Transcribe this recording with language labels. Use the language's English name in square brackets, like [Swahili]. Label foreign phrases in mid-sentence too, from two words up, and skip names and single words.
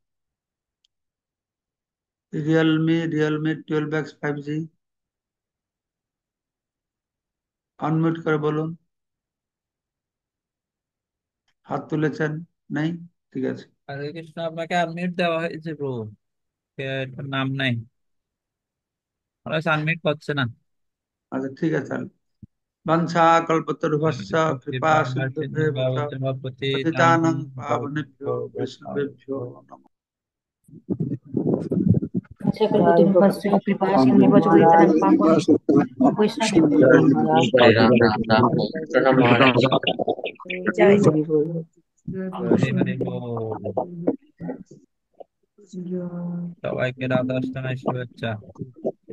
[Bangla] রিয়েলমি 12X 5G আনমিউট করে বলুন। হাত তুলেছেন? নেই, ঠিক আছে। হরে কৃষ্ণ, আপনাকে আনমিউট দেওয়া হয়েছে প্রভু, এটার নাম নাই, ওরা আনমিউট করছে না। আচ্ছা, ঠিক আছে তাহলে। [Sanskrit] বাঞ্ছা কল্পতরুভ্যশ্চ কৃপা সিন্ধুভ্যেব চ পতিতানাং পাবনেভ্যো বৈষ্ণবেভ্যো নমঃ। सकलपुत्रमुखस्य कृपा सिन्धुवच पतितानां पावनेभ्यो वैष्णवेभ्यो [Hindi] जय राम राम प्रणाम महाराज। जय जय। [Bangla] হরে হরে বল। সবাইকে রাধা অষ্টমীর শুভেচ্ছা।